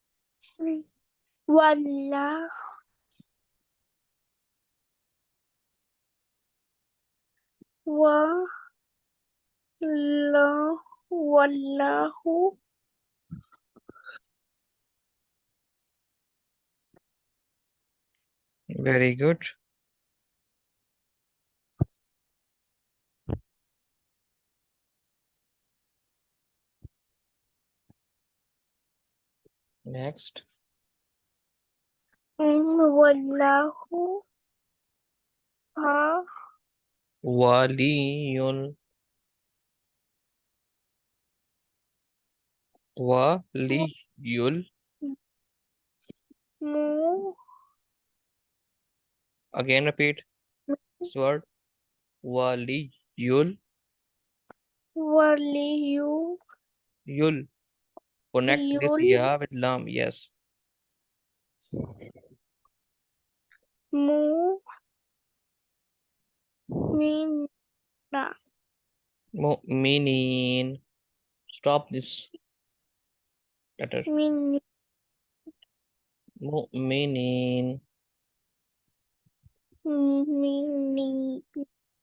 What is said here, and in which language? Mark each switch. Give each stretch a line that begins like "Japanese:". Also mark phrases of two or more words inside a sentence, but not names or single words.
Arabic: ولا و لا والله
English: Very good. Next.
Arabic: والله ها وليٌّ. وليُّ. mu
English: Again repeat this word.
Arabic: Waliyul. waliyu
English: Yul. Connect this
Arabic: yul
English: ya with lam. Yes.
Arabic: مؤ منا Mu'minin.
English: Stop this letter.
Arabic: min Mu'minin. mini